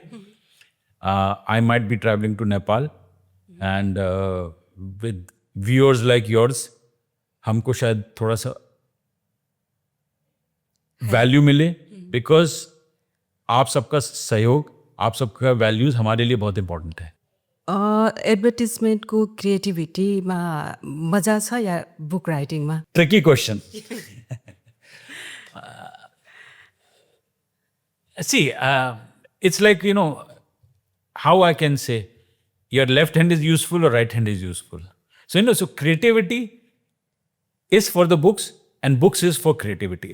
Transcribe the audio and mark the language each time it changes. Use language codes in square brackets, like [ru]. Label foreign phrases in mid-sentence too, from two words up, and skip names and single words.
[en] I might be traveling to Nepal and with viewers like yours [hi] हमको शायद थोड़ा सा वैल्यू मिले, बिकॉज आप सबका सहयोग, आप सबका वैल्यूज हमारे लिए बहुत इंपॉर्टेंट है. [en] advertisement creativity [ne] मजा छ या [en] book writing? Tricky question. See, it's like, how I can say, your left hand is useful or right hand is useful. So, so creativity is for the books and books is for creativity.